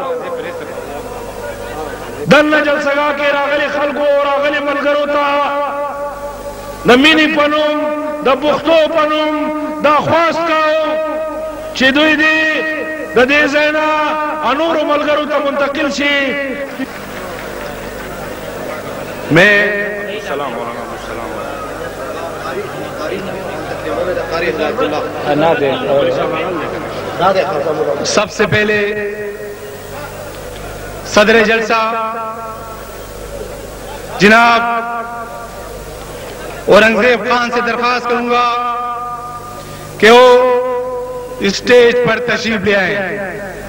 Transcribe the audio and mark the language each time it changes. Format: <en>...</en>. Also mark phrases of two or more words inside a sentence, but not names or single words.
<ps>دننه جلسهګاه کې راغلي خلکو راغلي ملګرو ته د مینې په نوم د پښتو په نوم دا خواست کوو چې دوی دې د دې ځای نه نورو ملګرو ته منتقل شي</ps> <ur>سب سے پہلے صدر جلسہ جناب اورنگزیب خان سے درخواست کروں گا کہ وہ اسٹیج پر تشریف لے آئے.</ur>